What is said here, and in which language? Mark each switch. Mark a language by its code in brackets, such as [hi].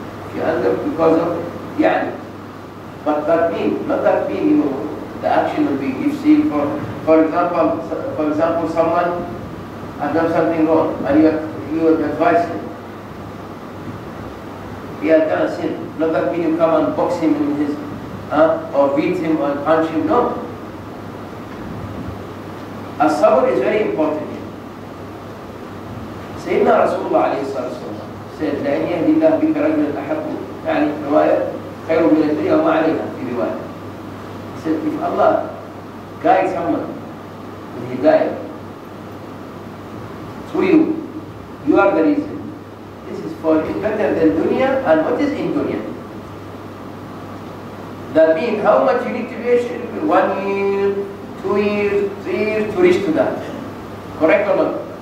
[en] If you anger because of يعني, but that mean, not that mean the action will be, you see, for example, someone has done something wrong and you advise him. He has done a sin. Not that mean you come and box him in his, or beat him or punch him. No. As-sabr is very important here. [ar] Sayyidina Rasulullah alayhi salatu said, لَأَنْ يَهْدِ اللَّهُ بِكَ رَجُلًا أَحَبُّ يعني رواية خَيْرٌ مِنَ الدُّنْيَا وَمَا عَلَيْهَا في رواية. [en] He said, if Allah guides someone with hidayah through you, you are the reason. This is for you better than dunya and what is in dunya. That means how much you need to be 1 year, 2 years, 3 years to reach to that. Correct or not?